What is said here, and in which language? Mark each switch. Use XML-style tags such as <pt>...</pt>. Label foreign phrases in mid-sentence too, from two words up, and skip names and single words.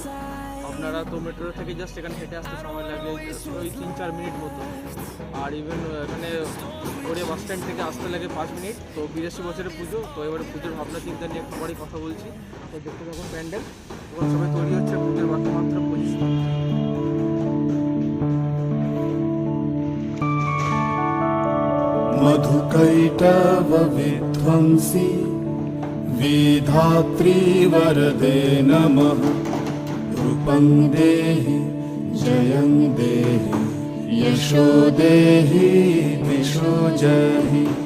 <bn>আপনারা তো মেট্রো থেকে জাস্ট এখানে হেঁটে আসতে সময় লাগে ওই 3-4 মিনিট মতো। আর ইভেন এখানে গড়িয়া বাস স্ট্যান্ড থেকে আসতে লাগে 5 মিনিট। তো 82 বছরের পুজো, তো এবারে পুজোর ভাবনা চিন্তা নিয়ে একটু বাড়ি কথা বলছি। তো দেখতে থাকুন প্যান্ডেল এবং সবাই তৈরি হচ্ছে পুজোর বাকি মাত্র 25 দিন।</bn> <sa>मधुकैटव विध्वंसी विधात्री वरदे नमः। रूपं देहि जयं देहि यशो देहि दिशो जहि।</sa>